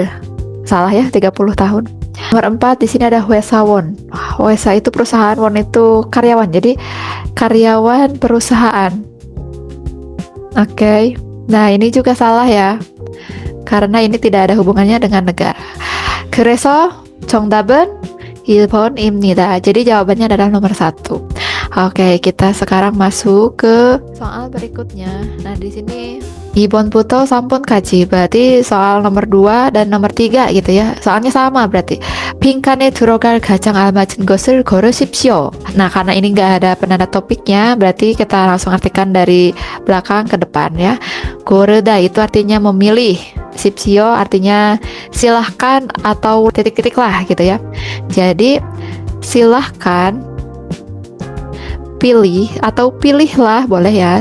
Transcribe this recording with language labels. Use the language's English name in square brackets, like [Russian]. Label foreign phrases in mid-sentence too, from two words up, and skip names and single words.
[Indonesian] Salah ya, 30 tahun. Nomor 4 di sini ada Hwesawon. Hwesa itu perusahaan, won itu karyawan. Jadi karyawan perusahaan. Oke. Nah, ini juga salah ya. Karena ini tidak ada hubungannya dengan negara. [Korean] 그래서 정답은 1번입니다. [Indonesian] Jadi jawabannya adalah nomor 1. Oke, kita sekarang masuk ke soal berikutnya. Nah, di sini [Korean] 2번부터 3번까지 [Indonesian] berarti soal nomor 2 dan nomor 3 gitu ya. Soalnya sama berarti. [Korean] 빈칸에 들어갈 가장 알맞은 것을 고르십시오. [Indonesian] Nah, karena ini nggak ada penanda topiknya, berarti kita langsung artikan dari belakang ke depan ya. 고르다 itu artinya memilih. 십시오 artinya silahkan atau titik-titik lah gitu ya. Jadi silahkan pilih atau pilihlah boleh ya.